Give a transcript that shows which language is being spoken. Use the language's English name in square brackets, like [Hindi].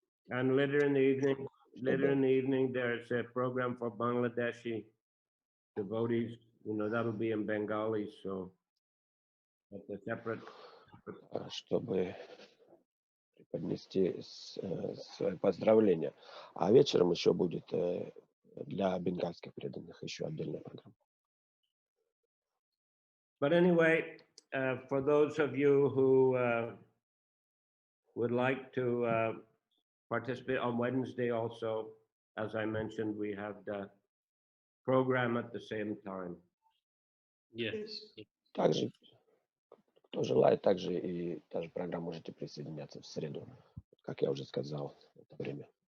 [English] And later in the evening, there's a program for Bangladeshi devotees. That'll be in Bengali, so that's a separate. [Russian] Чтобы поднести свои поздравления. А вечером еще будет для бенгальских преданных еще отдельная программа. [English] But anyway, for those of you who would like to participate on Wednesday also, as I mentioned, we have the program at the same time. Yes. [Russian] Также, кто желает, также и та же программа можете присоединяться в среду, как я уже сказал, в это время.